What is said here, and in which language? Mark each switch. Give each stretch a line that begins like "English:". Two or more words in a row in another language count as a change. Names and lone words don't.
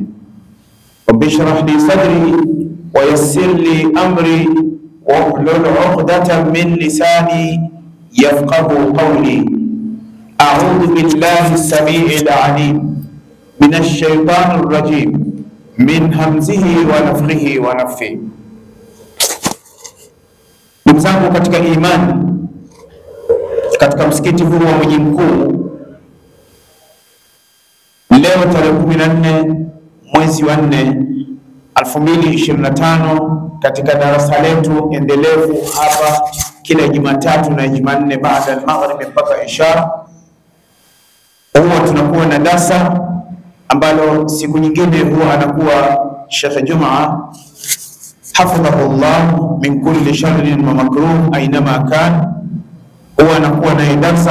Arabic: رب اشرح لي صدري ويسر لي أمري واحلل عقدة من لساني يفقه قولي. أعوذ بالله السميع العليم من الشيطان الرجيم من همزه ونفخه ونفثه.
Swahili: Ndugu zangu katika imani, katika msikiti huu wa mji mkuu, leo tarehe 14 mwezi wa 4 2025, katika darasa letu endelevu hapa kila Jumatatu na Jumanne baada ya maghrib mpaka isha, huwa tunakuwa na darasa ambalo siku nyingine huwa anakuwa Sheikh Juma
Arabic: حفظه الله من كل شر ومكروه أينما كان,
Swahili: huwa anakuwa na darasa.